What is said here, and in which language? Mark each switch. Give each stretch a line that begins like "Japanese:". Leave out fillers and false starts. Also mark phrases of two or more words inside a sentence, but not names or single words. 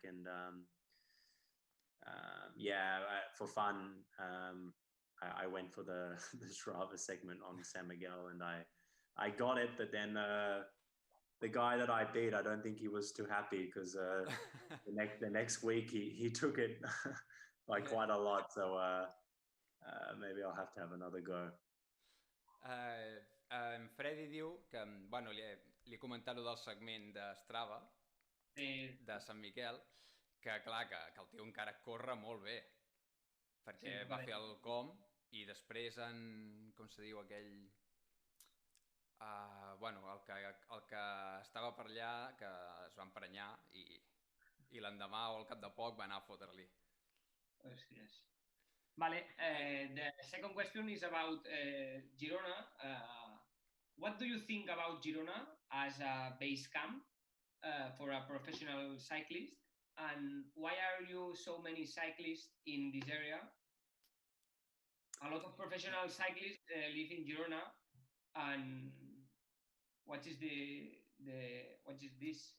English: And for fun, I went for the Strava segment on San Miguel, and I got it, but then the guy that I beat, I don't think he was too happy, because the next week he took it by quite a lot. So maybe I'll have to have another go.
Catalan: Freddy diu que, bueno, li he comentat lo del segment de Strava, de Sant Miquel, que clar, que el tio encara corre molt bé, perquè va fer el com, i després com se diu aquell... el que estava per allà, que es va emprenyar, i l'endemà o al cap de poc va anar a fotre-li. Hòsties. Vale,
English: the second question is about Girona. What do you think about Girona as a base camp for a professional cyclist? And why are you so many cyclists in this area? A lot of professional cyclists live in Girona, and what is this?